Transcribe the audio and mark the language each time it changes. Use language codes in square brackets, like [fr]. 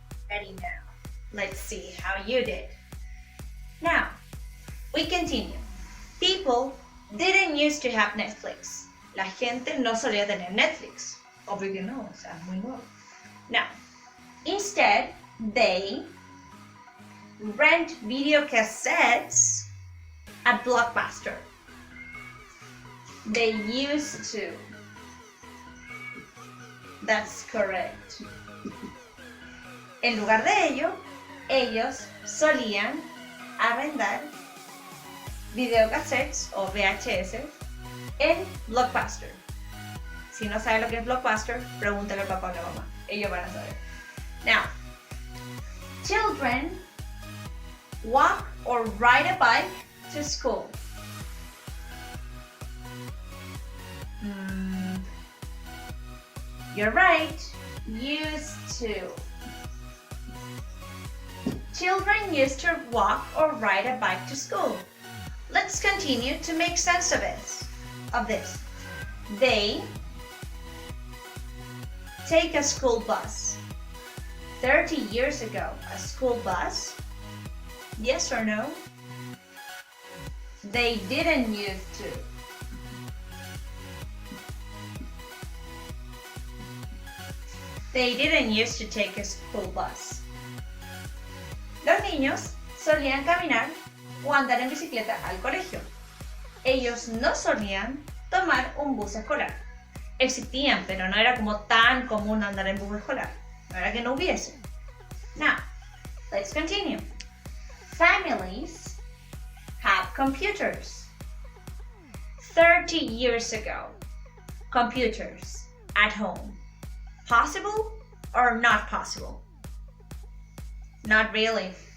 [en] Ready now. Let's see how you did. Now, we continue. People didn't used to have Netflix. [es] La gente no solía tener Netflix. Obvio que no, o sea, muy nuevo. [en] Now, instead, they rent video cassettes at Blockbuster. They used to. That's correct. [es] En lugar de ello, ellos solían arrendar videocassettes o VHS en Blockbuster. Si no sabe lo que es Blockbuster, pregúntale al papá o a la mamá. Ellos van a saber. [en] Now, children walk or ride a bike to school. You're right. Used to. Children used to walk or ride a bike to school. Let's continue to make sense of this. They take a school bus. 30 years ago, a school bus? Yes or no? They didn't used to. They didn't used to take a school bus. [es] Los niños solían caminar o andar en bicicleta al colegio. Ellos no solían tomar un bus escolar. Existían, pero no era como tan común andar en bus escolar. No era que no hubiese. [en] Now, let's continue. Families have computers. 30 years ago, computers at home. Possible or not possible? Not really.